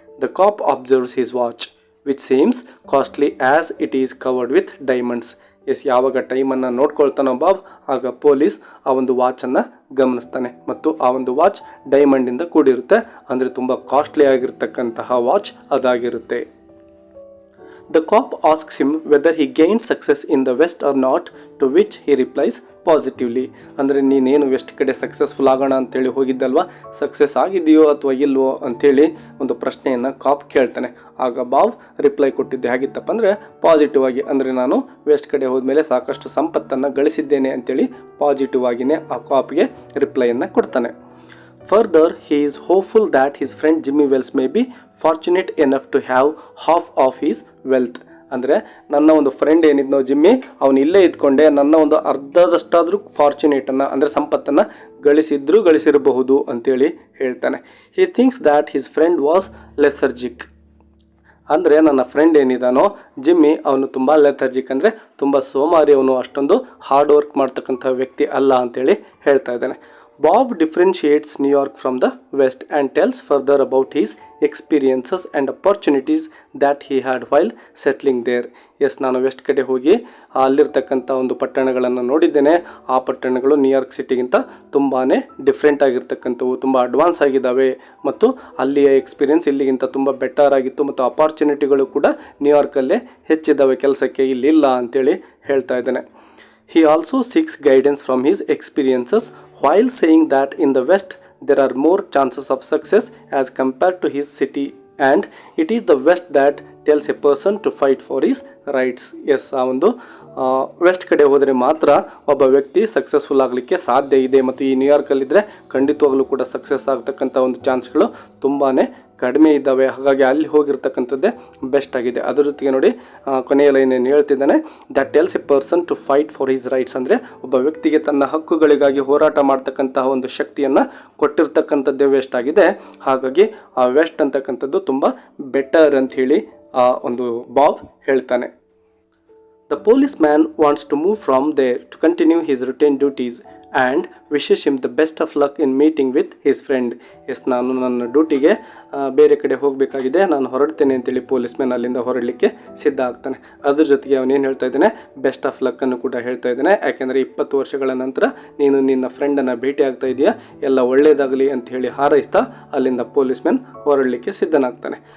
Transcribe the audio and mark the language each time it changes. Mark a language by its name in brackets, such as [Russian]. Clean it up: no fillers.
[English] The cop observes his watch which seems costly as it is covered with diamonds. [Kannada] ಯಾವಾಗ ಟೈಮನ್ನು ನೋಡ್ಕೊಳ್ತಾನೋ Bob, ಆಗ police ಆ ಒಂದು ವಾಚನ್ನು ಗಮನಿಸ್ತಾನೆ ಮತ್ತು ಆ ಒಂದು ವಾಚ್ ಡೈಮಂಡಿಂದ ಕೂಡಿರುತ್ತೆ. ಅಂದರೆ ತುಂಬ costly ಆಗಿರ್ತಕ್ಕಂತಹ watch ಅದಾಗಿರುತ್ತೆ. [English] The cop asks him whether he gained success in the West or not, to which he replies positively. [Kannada] ಅಂದರೆ ನೀನೇನು ವೆಸ್ಟ್ ಕಡೆ ಸಕ್ಸಸ್ಫುಲ್ ಆಗೋಣ ಅಂತೇಳಿ ಹೋಗಿದ್ದಲ್ವ, ಸಕ್ಸಸ್ ಆಗಿದೆಯೋ ಅಥವಾ ಇಲ್ವೋ ಅಂಥೇಳಿ ಒಂದು ಪ್ರಶ್ನೆಯನ್ನು ಕಾಪ್ ಕೇಳ್ತಾನೆ. ಆಗ ಬಾಬ್ ರಿಪ್ಲೈ ಕೊಟ್ಟಿದ್ದೆ ಹೇಗಿತ್ತಪ್ಪ ಅಂದರೆ ಪಾಸಿಟಿವ್ ಆಗಿ. ಅಂದರೆ ನಾನು ವೆಸ್ಟ್ ಕಡೆ ಹೋದ್ಮೇಲೆ ಸಾಕಷ್ಟು ಸಂಪತ್ತನ್ನು ಗಳಿಸಿದ್ದೇನೆ ಅಂತೇಳಿ ಪಾಸಿಟಿವ್ ಆಗಿಯೇ ಆ ಕಾಪ್ಗೆ ರಿಪ್ಲೈಯನ್ನು ಕೊಡ್ತಾನೆ. [English] Further, he is hopeful that his friend Jimmy Wells may be fortunate enough to have half of his wealth. [Kannada] ಅಂದರೆ ನನ್ನ ಒಂದು ಫ್ರೆಂಡ್ ಏನಿದ್ನೋ ಜಿಮ್ಮಿ, ಅವನು ಇಲ್ಲೇ ಇದ್ಕೊಂಡೆ ನನ್ನ ಒಂದು ಅರ್ಧದಷ್ಟಾದರೂ ಫಾರ್ಚುನೇಟನ್ನು ಅಂದರೆ ಸಂಪತ್ತನ್ನು ಗಳಿಸಿರಬಹುದು ಅಂತೇಳಿ ಹೇಳ್ತಾನೆ. [English] He thinks that his friend was lethargic. [Kannada] ಅಂದರೆ ನನ್ನ ಫ್ರೆಂಡ್ ಏನಿದಾನೋ ಜಿಮ್ಮಿ, ಅವನು ತುಂಬ ಲೆಥರ್ಜಿಕ್ ಅಂದರೆ ತುಂಬ ಸೋಮಾರಿ, ಅವನು ಅಷ್ಟೊಂದು ಹಾರ್ಡ್ ವರ್ಕ್ ಮಾಡ್ತಕ್ಕಂಥ ವ್ಯಕ್ತಿ ಅಲ್ಲ ಅಂತೇಳಿ ಹೇಳ್ತಾ ಇದ್ದಾನೆ. [English] Bob differentiates New York from the West and tells further about his experiences and opportunities that he had while settling there. [Kannada] ನಾನು ವೆಸ್ಟ್ ಕಡೆ ಹೋಗಿ ಅಲ್ಲಿರ್ತಕ್ಕಂಥ ಒಂದು ಪಟ್ಟಣಗಳನ್ನು ನೋಡಿದ್ದೇನೆ. ಆ ಪಟ್ಟಣಗಳು ನ್ಯೂಯಾರ್ಕ್ ಸಿಟಿಗಿಂತ ತುಂಬಾ ಡಿಫ್ರೆಂಟ್ ಆಗಿರ್ತಕ್ಕಂಥವು, ತುಂಬ ಅಡ್ವಾನ್ಸ್ ಆಗಿದ್ದಾವೆ ಮತ್ತು ಅಲ್ಲಿಯ ಎಕ್ಸ್ಪೀರಿಯೆನ್ಸ್ ಇಲ್ಲಿಗಿಂತ ತುಂಬ ಬೆಟರ್ ಆಗಿತ್ತು ಮತ್ತು ಅಪಾರ್ಚುನಿಟಿಗಳು ಕೂಡ ನ್ಯೂಯಾರ್ಕಲ್ಲೇ ಹೆಚ್ಚಿದ್ದಾವೆ, ಕೆಲಸಕ್ಕೆ ಇಲ್ಲಿಲ್ಲ ಅಂತೇಳಿ ಹೇಳ್ತಾ ಇದ್ದಾನೆ. [English] He also seeks guidance from his experiences while saying that in the West there are more chances of success as compared to his city, and it is the West that tells a person to fight for his rights. [Kannada] ಆ ಒಂದು West ಕಡೆ ಹೋದರೆ ಮಾತ್ರ ಒಬ್ಬ ವ್ಯಕ್ತಿ successful ಆಗಲಿಕ್ಕೆ ಸಾಧ್ಯ ಇದೆ ಮತ್ತು ಈ ನ್ಯೂಯಾರ್ಕಲ್ಲಿದ್ದರೆ ಖಂಡಿತವಾಗಲೂ ಕೂಡ ಸಕ್ಸಸ್ ಆಗ್ತಕ್ಕಂಥ ಒಂದು ಚಾನ್ಸ್ಗಳು ತುಂಬಾ ಕಡಿಮೆ ಇದ್ದಾವೆ, ಹಾಗಾಗಿ ಅಲ್ಲಿ ಹೋಗಿರ್ತಕ್ಕಂಥದ್ದೇ ಬೆಸ್ಟ್ ಆಗಿದೆ. ಅದರ ಜೊತೆಗೆ ನೋಡಿ ಕೊನೆಯ ಲೈನ್ ಏನು ಹೇಳ್ತಿದ್ದಾನೆ, [English] That tells a person to fight for his rights. [Kannada] ಅಂದರೆ ಒಬ್ಬ ವ್ಯಕ್ತಿಗೆ ತನ್ನ ಹಕ್ಕುಗಳಿಗಾಗಿ ಹೋರಾಟ ಮಾಡ್ತಕ್ಕಂತಹ ಒಂದು ಶಕ್ತಿಯನ್ನು ಕೊಟ್ಟಿರ್ತಕ್ಕಂಥದ್ದೇ ವೆಸ್ಟ್ ಆಗಿದೆ. ಹಾಗಾಗಿ ಆ ವೆಸ್ಟ್ ಅಂತಕ್ಕಂಥದ್ದು ತುಂಬ ಬೆಟರ್ ಅಂತ ಹೇಳಿ ಆ ಒಂದು ಬಾಬ್ ಹೇಳ್ತಾನೆ. [English] The policeman wants to move from there to continue his routine duties and wishes him the best of luck in meeting with his friend. [Kannada] S, ನಾನು ನನ್ನ ಡ್ಯೂಟಿಗೆ ಬೇರೆ ಕಡೆ ಹೋಗಬೇಕಾಗಿದೆ, ನಾನು ಹೊರಡ್ತೇನೆ ಅಂತೇಳಿ ಪೊಲೀಸ್ ಮ್ಯಾನ್ ಅಲ್ಲಿಂದ ಹೊರಡಲಿಕ್ಕೆ ಸಿದ್ಧ ಆಗ್ತಾನೆ. ಅದ್ರ ಜೊತೆಗೆ ಅವನೇನು ಹೇಳ್ತಾ ಇದ್ದಾನೆ, ಬೆಸ್ಟ್ ಆಫ್ ಲಕ್ಕನ್ನು ಕೂಡ ಹೇಳ್ತಾ ಇದ್ದಾನೆ. ಯಾಕೆಂದರೆ 20 ವರ್ಷಗಳ ನಂತರ ನೀನು ನಿನ್ನ ಫ್ರೆಂಡನ್ನು ಭೇಟಿ ಆಗ್ತಾ ಇದೆಯಾ, ಎಲ್ಲ ಒಳ್ಳೆಯದಾಗಲಿ ಅಂತ ಹೇಳಿ ಹಾರೈಸ್ತಾ ಅಲ್ಲಿಂದ ಪೊಲೀಸ್ ಮ್ಯಾನ್ ಹೊರಡಲಿಕ್ಕೆ ಸಿದ್ಧನಾಗ್ತಾನೆ.